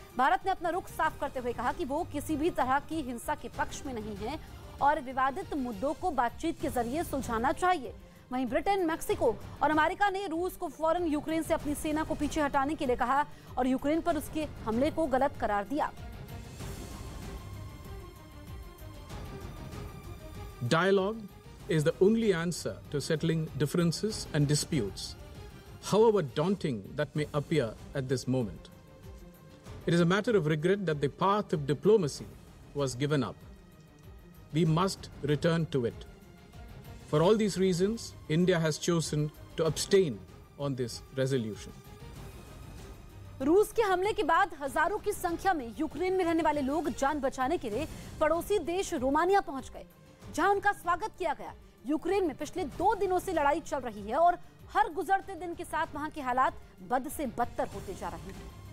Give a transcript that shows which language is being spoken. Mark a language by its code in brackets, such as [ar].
[hi] भारत ने अपना रुख साफ करते हुए कहा कि वो किसी भी तरह की हिंसा के पक्ष में नहीं है और विवादित मुद्दों को बातचीत के जरिए सुलझाना चाहिए। वहीं ब्रिटेन, मैक्सिको और अमेरिका ने रूस को फौरन यूक्रेन से अपनी सेना को पीछे हटाने के लिए कहा और यूक्रेन पर उसके हमले को गलत करार दिया। [en] Dialogue is the only answer to settling differences and disputes, however daunting that may appear at this moment. It is a matter of regret that the path of diplomacy was given up. We must return to it. For all these reasons, India has chosen to abstain on this resolution. [hi] रूस के हमले के बाद हजारों की संख्या में Ukraine में रहने वाले लोग जान बचाने के लिए पड़ोसी देश रोमानिया पहुंच गए, जहां उनका स्वागत किया गया। यूक्रेन में पिछले 2 दिनों से लड़ाई चल रही है और हर गुजरते दिन के साथ वहां के हालात बद से बदतर होते जा रहे हैं।